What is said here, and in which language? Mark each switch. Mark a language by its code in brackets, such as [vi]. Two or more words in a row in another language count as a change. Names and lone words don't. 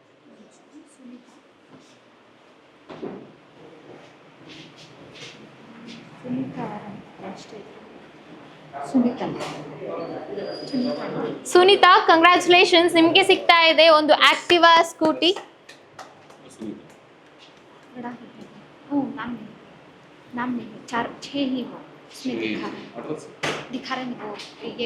[kn] ಸುನೀತಾ, ಕಂಗ್ರ್ಯಾಚುಲೇಷನ್ಸ್, ನಿಮಗೆ ಸಿಗ್ತಾ ಇದೆ ಒಂದು ಆಕ್ಟಿವಾ ಸ್ಕೂಟಿ. [hi] नाम नहीं है, 4-6 ही हो उसमें दिखा रहे वो ये.